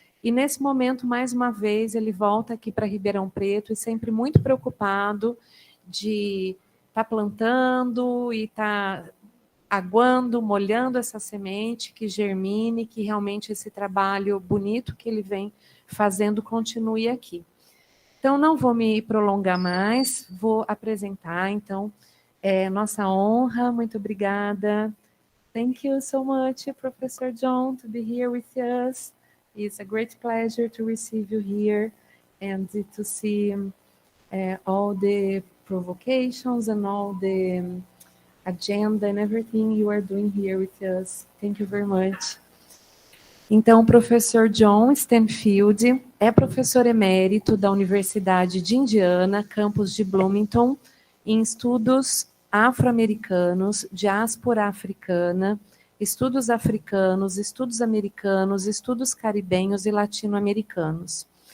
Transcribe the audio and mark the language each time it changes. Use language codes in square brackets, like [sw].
[pt] E, nesse momento, mais uma vez, ele volta aqui para Ribeirão Preto e sempre muito preocupado de estar plantando e estar aguando, molhando essa semente, que germine, que realmente esse trabalho bonito que ele vem fazendo continue aqui. Então, não vou me prolongar mais, vou apresentar, então, nossa honra, muito obrigada. [en] Thank you so much, Professor John, to be here with us. It's a great pleasure to receive you here and to see all the provocations and all the agenda and everything you are doing here with us. Thank you very much. [pt] Então, o professor John Stanfield é professor emérito da Universidade de Indiana, campus de Bloomington, em estudos afro-americanos, diáspora africana, estudos africanos, estudos americanos, estudos caribenhos e latino-americanos.